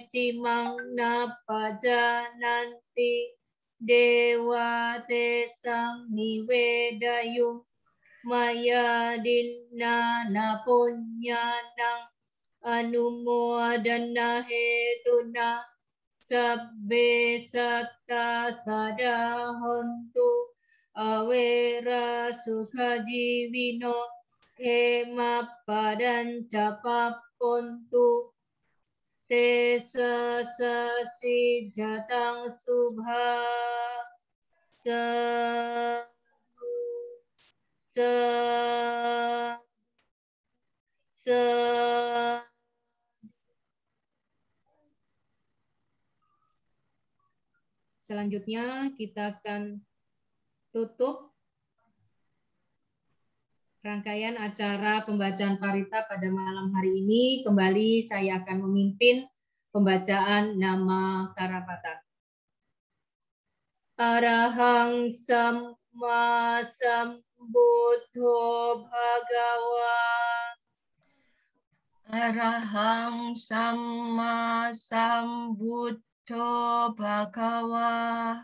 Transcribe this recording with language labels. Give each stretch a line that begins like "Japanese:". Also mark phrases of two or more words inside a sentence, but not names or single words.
Pali: cimang napajananti dewa tesang nivedayung maya dinna napunyanang anumodana hetuna sabbe satta sadahontu awera sukajivino kema padan capapontu tesa sasi jatang subha
Indonesian: Selanjutnya kita akan tutup rangkaian acara pembacaan parita pada malam hari ini. Kembali saya akan memimpin pembacaan nama Karapata.
Pali: Arahang Samma Sambuddho Bhagawa. Arahang Samma Sambuddho Bhagawa.